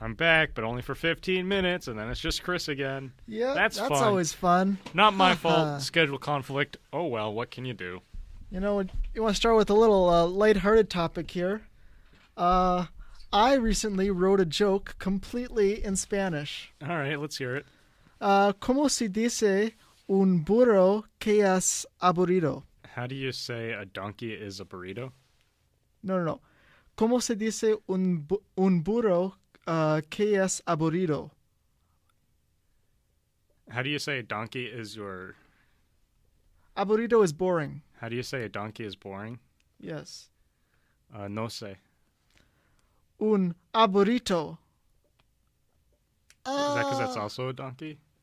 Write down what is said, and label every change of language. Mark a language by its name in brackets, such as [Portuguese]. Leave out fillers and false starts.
[English] I'm back, but only for 15 minutes, and then it's just Chris again. Yeah, that's fun. Always fun. Not my fault. Schedule conflict. Oh, well, what can you do? You know, you want to start with a little lighthearted topic here. I recently wrote a joke completely in Spanish. All right, let's hear it. [Spanish] ¿Cómo se dice un burro que es aburrido? [English] How do you say a donkey is a burrito? No. [Spanish] ¿Cómo se dice un burro que es aburrido? [English] How do you say a donkey is your... Aburrido is boring. How do you say a donkey is boring? Yes. [Spanish] No sé. Un aburrito. [English] Is that because that's also a donkey?